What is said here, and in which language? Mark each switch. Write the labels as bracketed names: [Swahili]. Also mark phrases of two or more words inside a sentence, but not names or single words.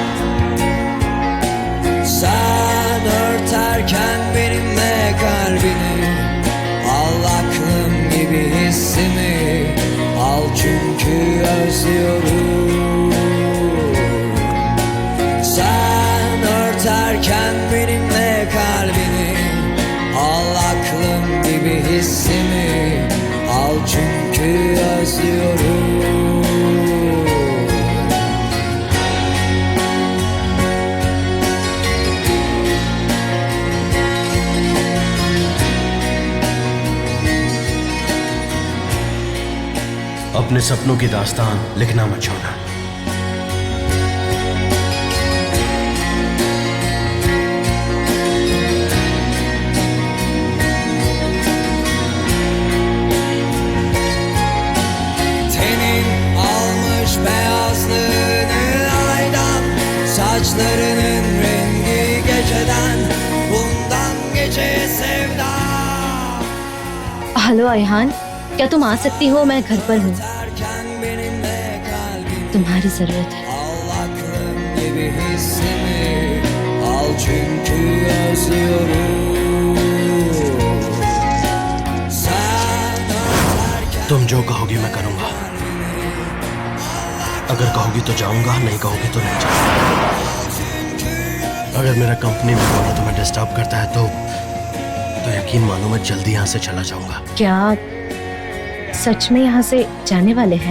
[Turkish] Sen örterken benimle kalbini, al aklım gibi hissimi, al çünkü özlüyorum. Sen örterken benimle kalbini, al aklım gibi hissimi, al çünkü özlüyorum. [Hindi] अपने सपनों की दास्तान लिखना मत छोड़ना। [Turkish] Tenin almış beyazlığını aydan, saçlarının rengi geceden, bundan geceye sevda. [Hindi] हेलो अयहान, क्या तुम आ सकती हो? मैं घर पर हूँ, [Turkish] Örterken benimle kalbini, [Hindi] तुम्हारी जरूरत है। [Turkish] al aklım gibi hissimi, al çünkü özlüyorum. Sen örterken [Hindi] तुम जो कहोगी मैं करूंगा। अगर कहोगी तो जाऊंगा, नहीं कहोगी तो नहीं जाऊंगा। अगर मेरा कंपनी में होना तुम्हें डिस्टर्ब करता है तो यकीन मानो मैं जल्दी यहाँ से चला जाऊंगा। क्या सच में यहाँ से जाने वाले हैं?